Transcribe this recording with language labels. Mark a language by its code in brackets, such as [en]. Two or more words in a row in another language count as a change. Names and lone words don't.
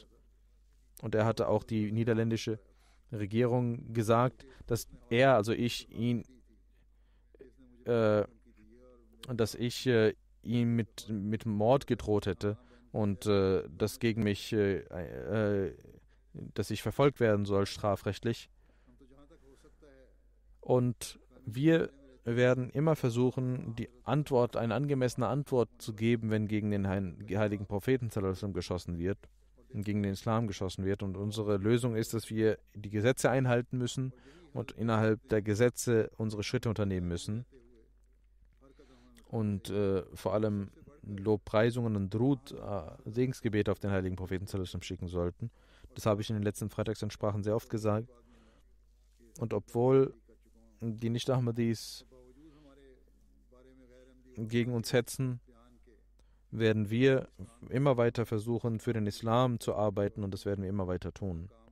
[de] Und er hatte auch die niederländische Regierung gesagt, dass ihm mit Mord gedroht hätte und dass gegen mich, dass ich verfolgt werden soll, strafrechtlich. Und wir werden immer versuchen, eine angemessene Antwort zu geben, wenn gegen den heiligen Propheten [ar] صلى الله عليه وسلم [de] geschossen wird und gegen den Islam geschossen wird. Und unsere Lösung ist, dass wir die Gesetze einhalten müssen und innerhalb der Gesetze unsere Schritte unternehmen müssen. Und vor allem Lobpreisungen und Drud, Segensgebete auf den heiligen Propheten [ar] صلى الله عليه وسلم [de] schicken sollten. Das habe ich in den letzten Freitagsansprachen sehr oft gesagt. Und obwohl die Nicht-Ahmadis gegen uns hetzen, werden wir immer weiter versuchen, für den Islam zu arbeiten, und das werden wir immer weiter tun.